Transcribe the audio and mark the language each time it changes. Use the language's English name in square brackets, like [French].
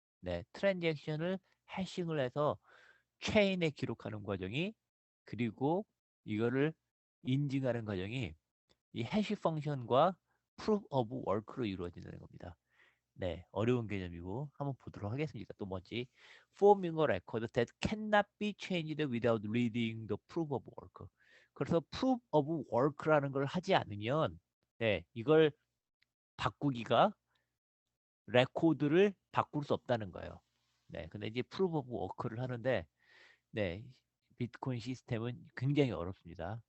[Korean] 네, 트랜잭션을 해싱을 해서 체인에 기록하는 과정이 그리고 이거를 인증하는 과정이 이 해시 펑션과 proof of work로 이루어진다는 겁니다. 네, 어려운 개념이고 한번 보도록 하겠습니다. 또 뭔지 [English] forming a record that cannot be changed without reading the proof of work. [Korean] 그래서 proof of work라는 걸 하지 않으면 네, 이걸 바꾸기가 레코드를 바꿀 수 없다는 거예요. 네, 근데 이제 proof of work를 하는데 네, 비트코인 시스템은 굉장히 어렵습니다.